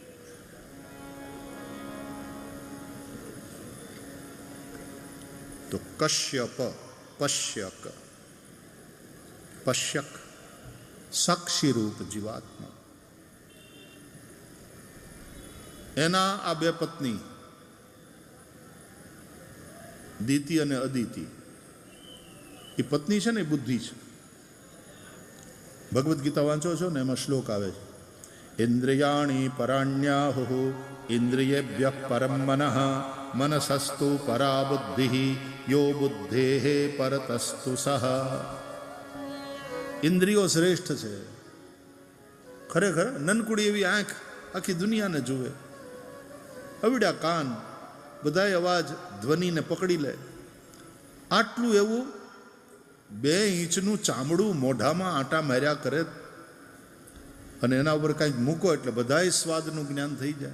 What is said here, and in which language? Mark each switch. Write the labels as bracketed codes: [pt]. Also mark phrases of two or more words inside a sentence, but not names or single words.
[gu] તો કશ્યપ પશ્યક, પશ્યક સાક્ષી રૂપ જીવાત્મા, એના આ 2 પત્ની દિતિ અને અદિતિ. એ પત્ની છે ને એ બુદ્ધિ છે. ભગવદ્ ગીતા વાંચો છો ને એમાં શ્લોક આવે છે, [sa] इन्द्रियाणि पराण्याहुः इन्द्रियेभ्यः परम् मनः मनसस्तु परा बुद्धिः यो बुद्धेः परतस्तु सः। [gu] ઇન્દ્રિયો શ્રેષ્ઠ છે. ખરેખર નનકુડી એવી આંખ આખી દુનિયાને જુએ, અવડા કાન બધાય અવાજ ધ્વનિને પકડી લે. આટલું એવું 2 ઇંચનું ચામડું મોઢામાં આંટા માર્યા કરે અને એના ઉપર કંઈક મૂકો એટલે બધાય સ્વાદનું જ્ઞાન થઈ જાય.